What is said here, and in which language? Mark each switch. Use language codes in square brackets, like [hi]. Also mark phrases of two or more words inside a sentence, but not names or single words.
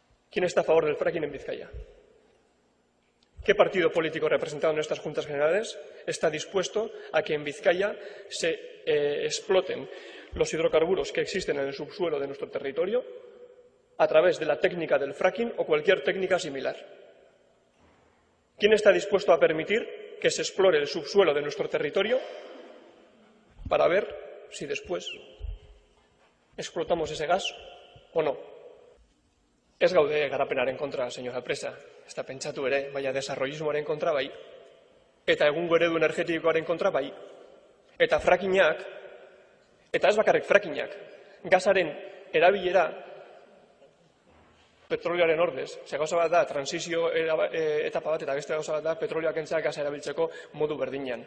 [es] ¿Quién está a favor del fracking en Vizcaya? ¿Qué partido político representado en estas Juntas Generales está dispuesto a que en Vizcaya se exploten los hidrocarburos que existen en el subsuelo de nuestro territorio a través de la técnica del fracking o cualquier técnica similar? ¿Quién está dispuesto a permitir que se explore el subsuelo de nuestro territorio para ver si después explotamos ese gas o no? [eu] Ez gaude garapenaren kontra, [es] señora Presa. [eu] Ez da pentsatu ere, baina desarrollismoaren kontra bai. Eta egungo eredu energetikoaren kontra bai. Eta frackingak, eta ez bakarrik frackingak, gasaren erabilera petrolioaren ordez, ze gauza bat da transizio etapa bat eta beste gauza bat da petrolioa kentzea gasa erabiltzeko modu berdinean.